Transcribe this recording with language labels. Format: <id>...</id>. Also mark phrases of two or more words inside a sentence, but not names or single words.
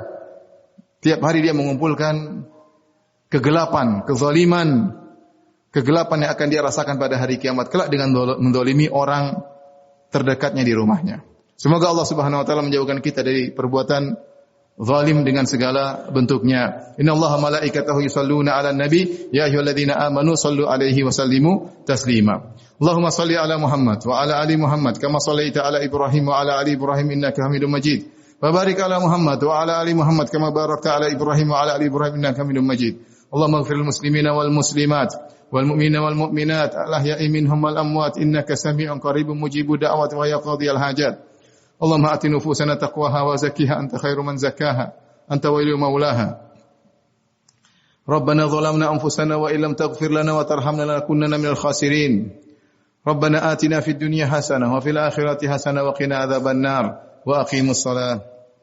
<id>Tiap hari dia mengumpulkan kegelapan, kezaliman, kegelapan yang akan dia rasakan pada hari kiamat kelak dengan menzalimi orang terdekatnya di rumahnya. Semoga Allah</id> <ar>سبحانه وتعالى</ar> <id>menjauhkan kita dari perbuatan zalim dengan segala bentuknya.</id> <ar>إن الله وملائكته يصلون على النبي يا أيها الذين آمنوا صلوا عليه وسلموا تسليما. اللهم صل على محمد وعلى آل محمد كما صليت على إبراهيم وعلى آل إبراهيم إنك حميد مجيد. وبارك على محمد وعلى آل محمد كما باركت على إبراهيم وعلى آل إبراهيم إنك حميد مجيد. اللهم اغفر للمسلمين والمسلمات والمؤمنين والمؤمنات الأحياء منهم والأموات إنك سميع قريب مجيب الدعوات ويا قاضي الحاجات. اللهم آت نفوسنا تقواها وزكها أنت خير من زكاها أنت وليها ومولاها. ربنا ظلمنا أنفسنا وإن لم تغفر لنا وترحمنا لنكونن من الخاسرين. ربنا آتنا في الدنيا حسنة وفي الآخرة حسنة وقنا عذاب النار وأقيموا الصلاة.</ar>